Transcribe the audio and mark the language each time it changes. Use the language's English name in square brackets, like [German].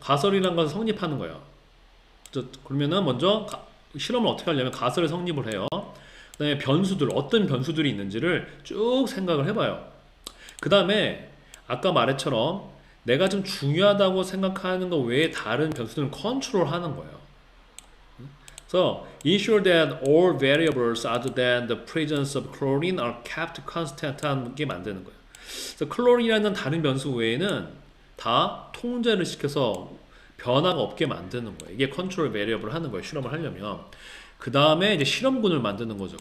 [Korean] 가설이라는 것은 성립하는 거예요. 그러면은 먼저 실험을 어떻게 하려면 가설을 성립을 해요. 그 다음에 변수들, 어떤 변수들이 있는지를 쭉 생각을 해봐요. 그 다음에 아까 말했처럼 내가 좀 중요하다고 생각하는 것 외에 다른 변수들은 컨트롤하는 거예요. 그래서 [English] ensure that all variables other than the presence of chlorine are kept constant [Korean] 하게 만드는 거예요. 그래서 클로린이라는 다른 변수 외에는 다 통제를 시켜서 변화가 없게 만드는 거예요. 이게 컨트롤 베리어블을 하는 거예요. 실험을 하려면. 그 다음에 이제 실험군을 만드는 거죠.